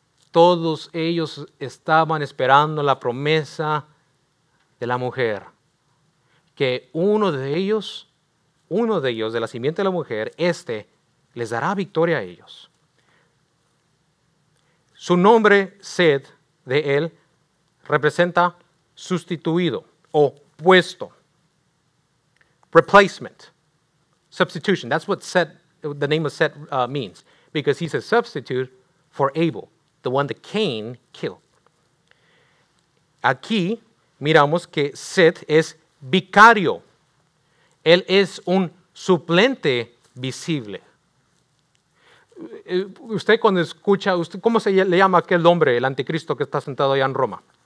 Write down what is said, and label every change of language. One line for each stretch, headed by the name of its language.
Spanish: Todos ellos estaban esperando la promesa de la mujer, que uno de ellos, de la simiente de la mujer, les dará victoria a ellos. Su nombre, Sed, de él, representa sustituido o puesto.
English: Replacement. Substitution. That's what Seth, the name of Seth means. Because he's a substitute for Abel, the one that Cain killed.
Spanish: Aquí miramos que Seth es vicario. Él es un suplente visible. Usted cuando escucha, ¿cómo se le llama aquel hombre, el anticristo que está sentado allá en Roma?